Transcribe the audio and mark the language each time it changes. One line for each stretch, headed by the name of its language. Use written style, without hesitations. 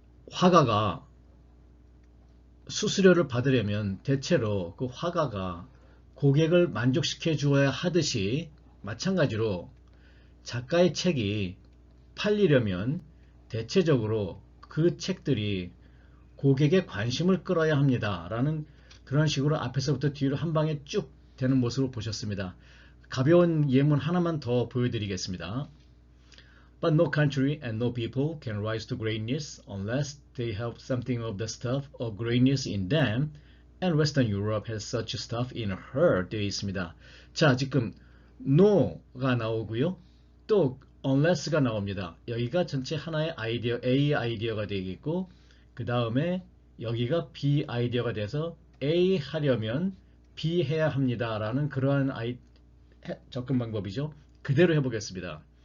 Korean: 화가가 수수료를 받으려면 대체로 그 화가가 고객을 만족시켜 주어야 하듯이 마찬가지로 작가의 책이 팔리려면 대체적으로 그 책들이 고객의 관심을 끌어야 합니다. 라는 그런 식으로 앞에서부터 뒤로 한 방에 쭉 되는 모습을 보셨습니다. 가벼운 예문 하나만 더 보여드리겠습니다.
English: But no country and no people can rise to greatness unless they have something of the stuff of greatness in them, and Western Europe has such stuff in her
Korean: 되어 있습니다. 자, 지금 no가 나오고요. 또 unless가 나옵니다. 여기가 전체 하나의 아이디어, A 아이디어가 되겠고 그 다음에 여기가 B 아이디어가 돼서 A 하려면 B 해야 합니다. 라는 그러한 접근 방법이죠. 그대로 해보겠습니다.